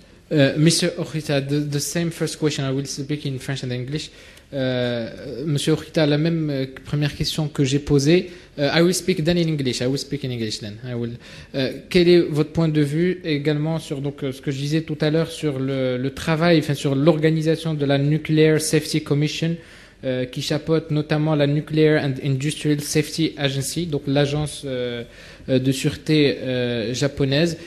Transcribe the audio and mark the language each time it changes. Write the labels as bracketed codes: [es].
[en] Mr. Okhita, the same first question. I will speak in French and English. [fr] Monsieur Okhita, la même première question que j'ai posée. [en] I will speak then in English. I will speak in English then. [fr] Quel est votre point de vue également sur donc ce que je disais tout à l'heure sur le travail, enfin sur l'organisation de la Nuclear Safety Commission qui chapeaute notamment la Nuclear and Industrial Safety Agency, donc l'agence de sûreté japonaise.